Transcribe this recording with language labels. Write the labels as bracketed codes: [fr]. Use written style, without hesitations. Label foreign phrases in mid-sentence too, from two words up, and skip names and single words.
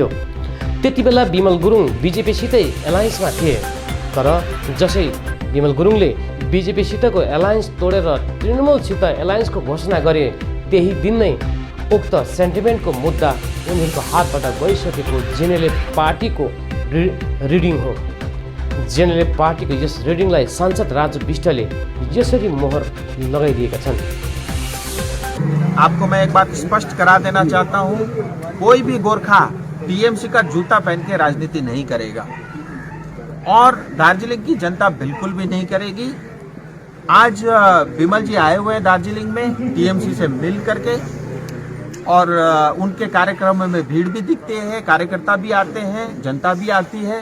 [ne] त्यति बेला विमल गुरुङ बिजेपीसितै एलायन्समा थिए, तर जसै विमल गुरुङले बिजेपीसितको एलायन्स तोडेर तृणमूलसित एलायन्सको घोषणा गरे त्यही दिन नै उक्त सेन्टिमेन्टको मुद्दा उनीहरूको हातबाट गइसकेको जेएनएलएफ पार्टीको रिडिङ हो। जेएनएलएफ पार्टीको यस रिडिङलाई सांसद राजु विष्टले यसरी मोहर लगाइदिएका छन्। [hi] आपको मैं एक बात स्पष्ट करा देना चाहता हूँ, कोई भी गोरखा टीएमसी का जूता पहन के राजनीति नहीं करेगा और दार्जिलिंग की जनता बिल्कुल भी नहीं करेगी। आज विमल जी आए हुए हैं दार्जिलिंग में टीएमसी से मिल करके और उनके कार्यक्रमों में भीड़ भी दिखती है, कार्यकर्ता भी आते हैं, जनता भी आती है।